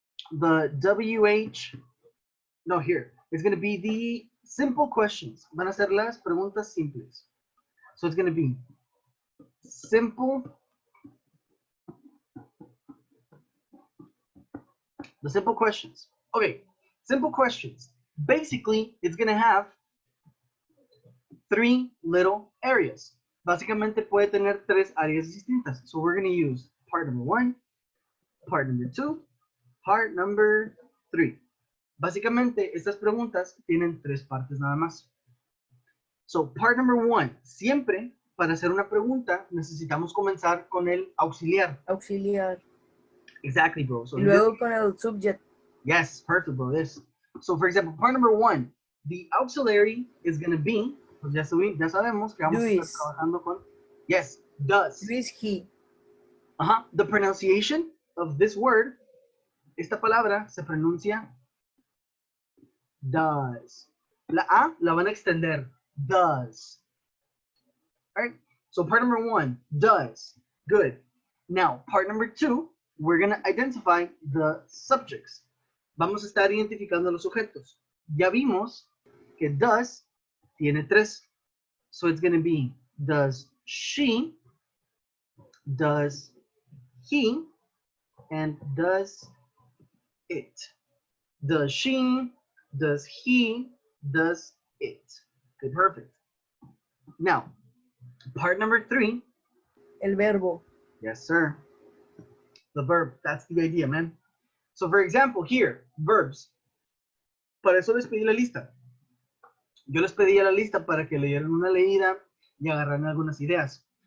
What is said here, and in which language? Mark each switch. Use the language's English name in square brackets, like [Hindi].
[English] The WH, no, here, it's going to be the simple questions. [Spanish] Van a ser las preguntas simples. [English] So it's going to be simple, the simple questions. Okay, simple questions. Basically, it's going to have three little areas. [Spanish] Básicamente puede tener tres áreas distintas. [English] So we're going to use part number 1, part number 2, part number 3. [Spanish] Básicamente, estas preguntas tienen tres partes nada más. [English] So, part number 1, [Spanish] siempre para hacer una pregunta necesitamos comenzar con el auxiliar. Auxiliar. [English] Exactly, bro. So [Spanish] Y luego con el subject. [English] yes, perfect, bro. This. So, for example, part number 1, the auxiliary is going to be, [Spanish] pues ya sabemos que vamos a estar trabajando con, [English] yes, does. Is he. The pronunciation of this word, [Spanish] esta palabra se pronuncia [English] does. [Spanish] La A la van a extender. Does. [English] All right. So part number 1, does. Good. Now, part number 2, we're going to identify the subjects. [Spanish] Vamos a estar identificando los sujetos. Ya vimos que does tiene tres. [English] So it's going to be does she, does he, and does it. Does she, does he, does it. Okay, perfect. Now, part number 3. [Spanish] El verbo. [English] Yes, sir. The verb. That's the idea, man. So, for example, here, verbs. [Spanish] Para eso les pedí la lista. Yo les pedí la lista para que le dieran una leída y agarraran algunas ideas.